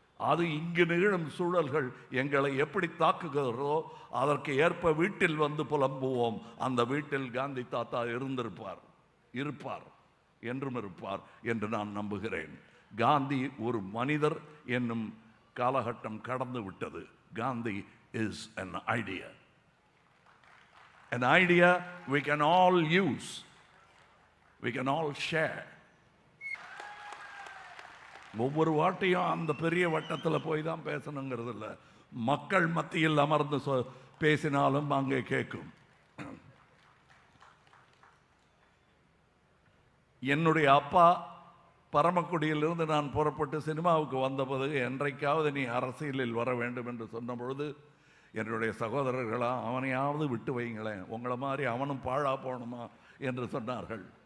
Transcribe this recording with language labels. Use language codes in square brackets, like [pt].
[ta] அது இங்கு நிகழும் சூழல்கள் எங்களை எப்படி தாக்குகிறதோ அதற்கு ஏற்ப வீட்டில் வந்து புலம்புவோம். அந்த வீட்டில் காந்தி தாத்தா இருப்பார் என்றும் இருப்பார் என்று நான் நம்புகிறேன். காந்தி ஒரு மனிதர் என்னும் காலகட்டம் கடந்து விட்டது. [en] Gandhi is an idea. An idea we can all use, we can all share. [ta] ஒவ்வொரு வாட்டியும் அந்த பெரிய வட்டத்தில் போய் தான் பேசணுங்கிறது இல்லை. மக்கள் மத்தியில் அமர்ந்து பேசினாலும் அங்கே கேட்கும். என்னுடைய அப்பா பரமக்குடியிலிருந்து நான் புறப்பட்டு சினிமாவுக்கு வந்தபோது, என்றைக்காவது நீ அரசியலில் வர வேண்டும் என்று சொன்ன பொழுது என்னுடைய சகோதரர்களா, அவனையாவது விட்டு வைங்களேன், உங்களை மாதிரி அவனும் பாழா போகணுமா என்று சொன்னார்கள்.